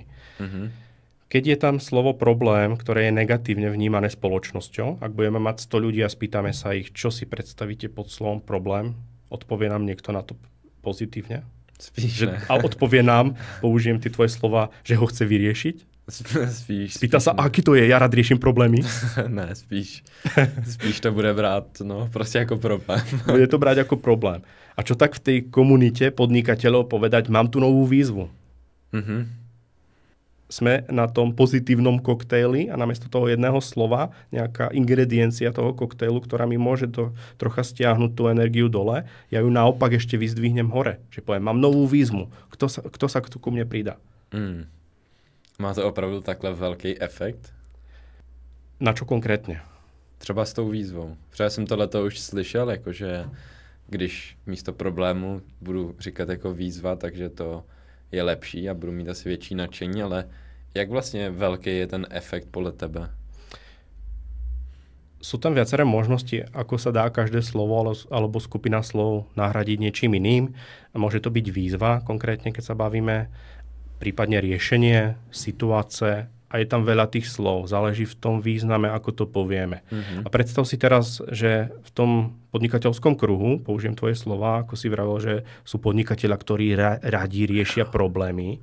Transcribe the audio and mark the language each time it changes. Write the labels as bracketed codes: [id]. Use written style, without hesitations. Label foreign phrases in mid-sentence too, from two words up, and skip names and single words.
[sk] Keď je tam slovo problém, ktoré je negatívne vnímané spoločnosťou, ak budeme mať 100 ľudí a spýtame sa ich, čo si predstavíte pod slovom problém, odpovie nám niekto na to pozitívne? [cs] Spíš ne. [sk] A odpovie nám, použijem tie tvoje slova, že ho chce vyriešiť? Spýta sa, aký to je, ja rád riešim problémy? [cs] Ne, spíš to bude brát, no, prostě jako problém. [sk] Bude to brať ako problém. A čo tak v tej komunite podnikateľov povedať, mám tu novú výzvu? Sme na tom pozitívnom koktejli a namiesto toho jedného slova nejaká ingrediencia toho koktejlu, ktorá mi môže trocha stiahnuť tú energiu dole, ja ju naopak ešte vyzdvihnem hore. Že poviem, mám novú výzvu. Kto sa ku mne pridá? [cs] Má to opravdu takhle velký efekt? [sk] Na čo konkrétne? [cs] Třeba s tou výzvou. Třeba jsem tohleto už slyšel, jakože když místo problému budu říkat jako výzva, takže to je lepší a budu mít asi větší nadšení, ale jak vlastně velký je ten efekt podle tebe? [sk] Sú tam viaceré možnosti, ako sa dá každé slovo alebo skupina slov nahradiť niečím iným. Môže to byť výzva, konkrétne keď sa bavíme, prípadne riešenie, situácie a je tam veľa tých slov. Záleží v tom význame, ako to povieme. A predstav si teraz, že v tom podnikateľskom kruhu, použijem tvoje slova, ako si vravel, že sú podnikatelia, ktorí radi riešia problémy.